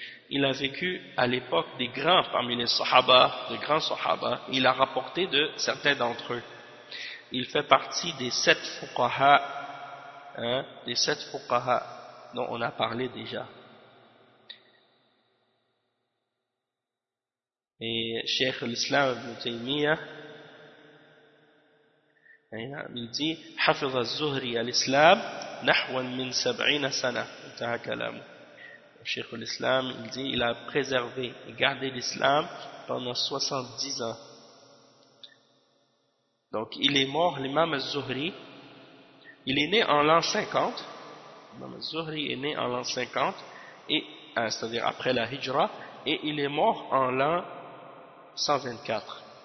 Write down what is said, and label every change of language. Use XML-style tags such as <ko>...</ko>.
<fr>Il a vécu à l'époque des grands parmi les Sahaba, des grands Sahaba. Il a rapporté de certains d'entre eux. Il fait partie des sept fuqaha, hein, des sept fuqaha dont on a parlé déjà. Et Cheikh al-Islam ibn Taymiyyah, il dit</fr> <ar>حفظ الزهري الإسلام نحو من 70 سنة انتهى كلامه.</ar> <fr>Le Cheikh l'Islam il dit il a préservé et gardé l'islam pendant 70 ans. Donc il est mort, l'imam al-Zuhri, il est né en l'an 50. L'imam al-Zuhri est né en l'an 50 et c'est-à-dire après la Hijra, et il est mort en l'an 124.</fr>